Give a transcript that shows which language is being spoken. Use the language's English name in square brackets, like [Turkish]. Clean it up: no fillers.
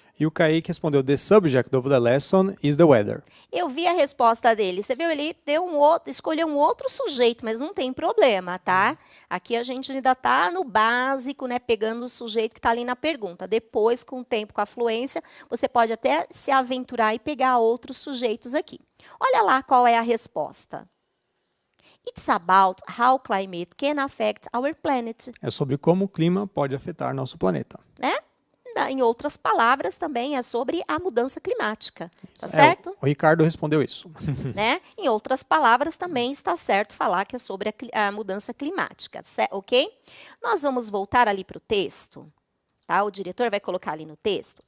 [Portuguese] E o Kaique respondeu, [English] the subject of the lesson is the weather. [Portuguese] Eu vi a resposta dele. Você viu? Ele deu escolheu um outro sujeito, mas não tem problema, tá? Aqui a gente ainda está no básico, né? Pegando o sujeito que está ali na pergunta. Depois, com o tempo, com a fluência, você pode até se aventurar e pegar outros sujeitos aqui. Olha lá qual é a resposta. [English] It's about how climate can affect our planet. [Portuguese] É sobre como o clima pode afetar nosso planeta. Né? Em outras palavras, também é sobre a mudança climática, tá certo? O Ricardo respondeu isso. Né? Em outras palavras, também está certo falar que é sobre a mudança climática, ok? Nós vamos voltar ali para o texto, tá? O diretor vai colocar ali no texto.